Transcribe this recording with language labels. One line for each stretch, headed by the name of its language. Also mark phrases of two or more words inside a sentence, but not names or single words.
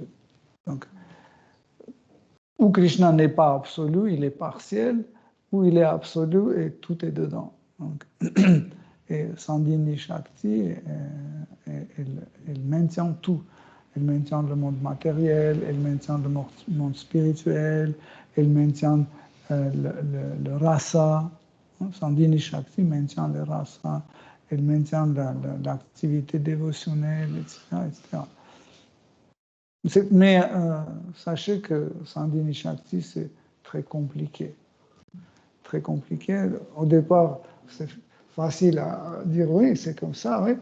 French: Donc, où Krishna n'est pas absolu, il est partiel, où il est absolu et tout est dedans. Donc, et Sandhini Shakti, elle maintient tout. Elle maintient le monde matériel, elle maintient le monde spirituel, elle maintient le rasa. Sandhini Shakti maintient le rasa, elle maintient l'activité dévotionnelle, etc. Mais sachez que Sandhini Shakti, c'est très compliqué. Très compliqué. Au départ, c'est facile à dire oui, c'est comme ça, oui.